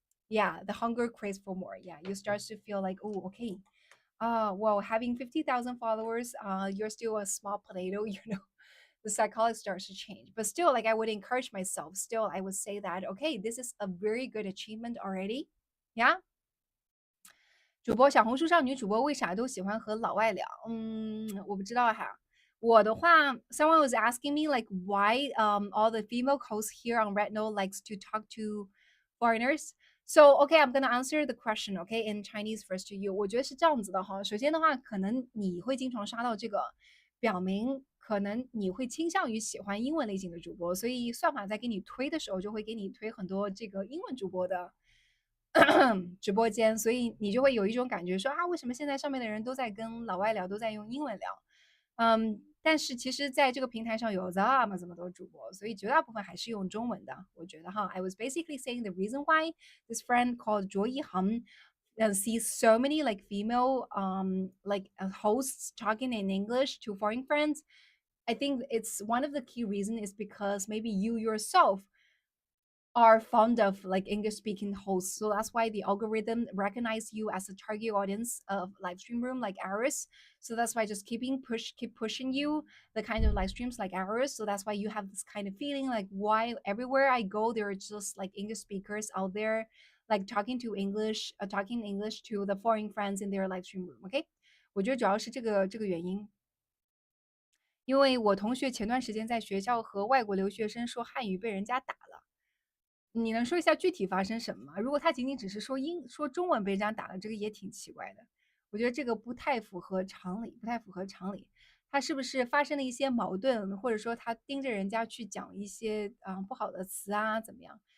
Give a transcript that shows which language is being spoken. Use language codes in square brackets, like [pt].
[en] Yeah, the hunger craze for more. Yeah, you start to feel like, oh, okay. Well, having 50,000 followers, you're still a small potato, you know? The psychology starts to change. But still, like I would encourage myself, still, I would say that, okay, this is a very good achievement already. Yeah. [zh] 主播小红书上女主播为啥都喜欢和老外聊？我不知道哈。我的话， [en] someone was asking me like why all the female hosts here on Red Note likes to talk to foreigners. So okay, I'm gonna answer the question, okay, in Chinese first to you. [zh] 我觉得是这样子的哈。首先的话，可能你会经常刷到这个，表明可能你会倾向于喜欢英文类型的主播，所以算法在给你推的时候，就会给你推很多这个英文主播的直播间，所以你就会有一种感觉说啊，为什么现在上面的人都在跟老外聊，都在用英文聊？但是其实在这个平台上有这么多主播，所以绝大部分还是用中文的。我觉得哈， [en] I was basically saying the reason why this friend called 卓一航sees so many like female hosts talking in English to foreign friends. I think it's one of the key reasons is because maybe you yourself are fond of like English speaking hosts. So that's why the algorithm recognize you as a target audience of live stream room like ours. So that's why just keep pushing you the kind of live streams like ours. So that's why you have this kind of feeling like why everywhere I go, there are just like English speakers out there, like talking English to the foreign friends in their live stream room. Okay. [zh] 我觉得主要是这个原因。因为我同学前段时间在学校和外国留学生说汉语被人家打了。你能说一下具体发生什么吗？如果他仅仅只是说中文被人家打了，这个也挺奇怪的。我觉得这个不太符合常理，不太符合常理。他是不是发生了一些矛盾，或者说他盯着人家去讲一些不好的词啊，怎么样？